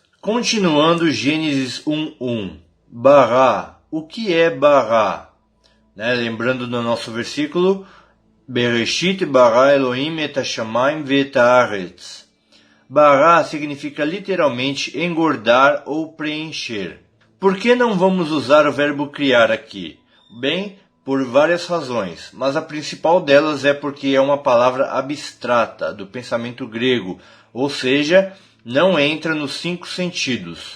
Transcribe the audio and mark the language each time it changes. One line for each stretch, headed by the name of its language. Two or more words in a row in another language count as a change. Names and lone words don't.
Portuguese: Continuando Gênesis 1:1. Bará. O que é Bará? Lembrando do nosso versículo,
Hebrew: בראשית ברא אלוהים את השמים ואת הארץ.
Portuguese: Bará significa literalmente engordar ou preencher. Por que não vamos usar o verbo criar aqui? Bem, por várias razões, mas a principal delas é porque é uma palavra abstrata do pensamento grego, ou seja, não entra nos 5 sentidos.